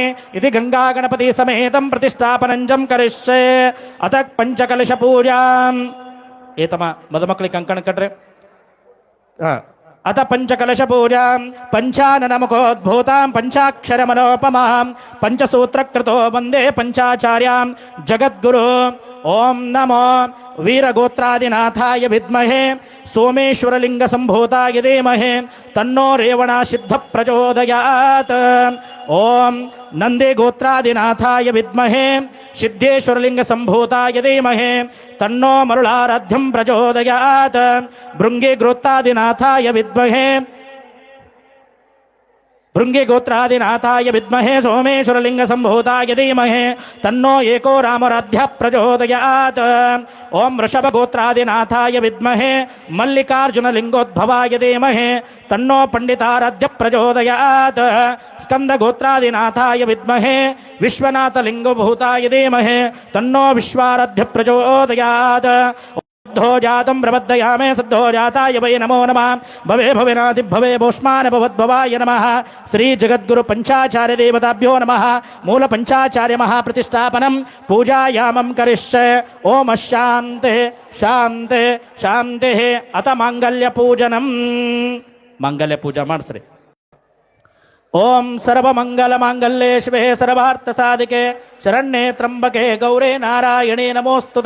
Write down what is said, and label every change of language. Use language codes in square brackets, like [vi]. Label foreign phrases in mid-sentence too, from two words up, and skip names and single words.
[sa] ಇತಿ ಗಂಗಾ ಗಣಪತಿ ಸಮೇತಂ ಪ್ರತಿಷ್ಠಾಪನಂಜಂ ಕರಿಷ್ಯೆ. ಅತ ಪಂಚಕಲಶ ಪೂಜಾಂ. [kn] ಏತಮ ಮದುಮಕ್ಕಳಿಗೆ ಕಂಕಣ ಕಟ್ರೆ. [sa] ಅತ ಪಂಚಕಲಶ ಪೂಜಾಂ ಪಂಚಾನನ ಮುಖೋದ್ಭೂತಾಂ ಪಂಚಾಕ್ಷರ ಮನೋಪಮಾಂ ಪಂಚಸೂತ್ರಕೃತೋ ವಂದೇ ಪಂಚಾಚಾರ್ಯಾಂ ಜಗದ್ಗುರು. ಓಂ ನಮೋ ವೀರಗೋತ್ರಾದಿನಾಥಾಯ ವಿದ್ಮಹೇ ಸೋಮೇಶ್ವರಲಿಂಗ ಸಂಭೂತಾಯ ಧೀಮಹಿ ತನ್ನೋ ರೇವಣ ಸಿದ್ಧ ಪ್ರಚೋದಯಾತ್. ಓಂ ನಂದಿ ಗೋತ್ರಾದಿನಾಥಾಯ ವಿದ್ಮಹೇ ಸಿದ್ದೇಶ್ವರಲಿಂಗ ಸಂಭೂತಾಯ ಧೀಮಹಿ ತನ್ನೋ ಮರುಳಾರಾಧ್ಯಂ ಪ್ರಚೋದಯಾತ್. ಭೃಂಗಿ ಗೋತ್ರಾದಿನಾಥಾಯ ವಿದ್ಮಹೇ ಭೃಂಗಿ ಗೋತ್ರಾದಿನಾಥಾಯ ವಿದ್ಮಹೇ ಸೋಮೇಶ್ವರಲಿಂಗ ಸಂಭೂತಾಯ ಧೀಮಹಿ ತನ್ನೋ ಏಕೋ ರಾಮರಾಧ್ಯ ಪ್ರಚೋದಯಾತ್. ಓಂ ವೃಷಭ ಗೋತ್ರಾದಿನಾಥಾಯ ವಿದ್ಮಹೇ ಮಲ್ಲಿಕಾರ್ಜುನ ಲಿಂಗೋದ್ಭವಾಯ ಧೀಮಹಿ ತನ್ನೋ ಪಂಡಿತಾರಾಧ್ಯ ಪ್ರಚೋದಯಾತ್. ಸ್ಕಂದ ಗೋತ್ರಾದಿನಾಥಾಯ ವಿದ್ಮಹೇ ವಿಶ್ವನಾಥ ಲಿಂಗಭೂತಾಯ ಧೀಮಹಿ ತನ್ನೋ ವಿಶ್ವಾರಾಧ್ಯ ಪ್ರಚೋದಯಾತ್. ಸದ್ಧೋ ಜಾತಂ ಪ್ರಬದ್ಧಯಾಮೇ ಸದ್ಧೋ ಜಾತಾಯ ವೈ ನಮೋ ನಮಃ. ಭವೇ ಭವೇನಾದಿ ಭವೇ ಭೂಷ್ಮಾನ ಭವದ್ಭವಾಯ ನಮಃ. ಶ್ರೀ ಜಗದ್ಗುರು ಪಂಚಾಚಾರ್ಯ ದೇವತಾಭ್ಯೋ ನಮಃ. ಮೂಲ ಪಂಚಾಚಾರ್ಯ ಮಹಾಪ್ರತಿಷ್ಠಾಪನಂ ಪೂಜಾಯಾಮಂ ಕರಿಷ್ಯೆ. ಓಂ ಶಾಂತಿ ಶಾಂತಿ ಶಾಂತಿ. ಅತ ಮಾಂಗಲ್ಯ ಪೂಜನಂ. [kn] ಮಾಂಗಲ್ಯ ಪೂಜಾ ಮಾಡಿಸ್ರಿ. [sa] ಓಂ ಸರ್ವಮಂಗಲ ಮಾಂಗಲ್ಯೇ ಶಿವೆ ಸರ್ವಾರ್ಥ ಸಾಧಿಕೆ ಶರಣ್ಯೇ ತ್ರಂಬಕೆ ಗೌರೇ ನಾರಾಯಣೇ ನಮೋಸ್ತುತೆ.